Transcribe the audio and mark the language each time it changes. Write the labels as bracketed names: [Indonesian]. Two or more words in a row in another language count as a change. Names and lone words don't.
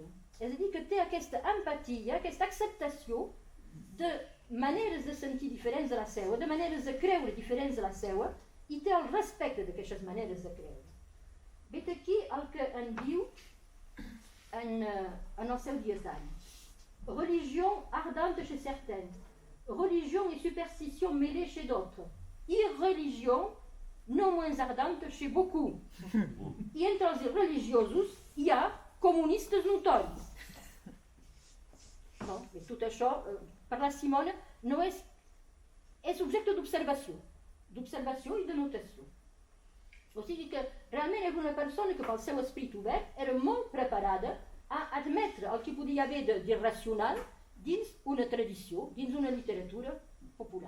[Catalan] És a dir, que té aquesta empatia, aquesta acceptació de maneres de sentir diferents de la seva, de maneres de creure diferents de la seva, i té el respecte d'aquestes maneres de creure. Vet aquí el que en diu en els seus dies d'any. [French] Religion ardente chez certains, religion et superstition mêlées chez d'autres, irreligion no moins ardente chez beaucoup. [Catalan] I entre els religiosos hi ha comunistes notoris. No, i tot això, per la Simona, no és objecte d'observació i de notació. O sigui que realment era una persona que pel seu esperit obert era molt preparada a admetre el que podia haver d'irracional dins una tradició, dins una literatura popular.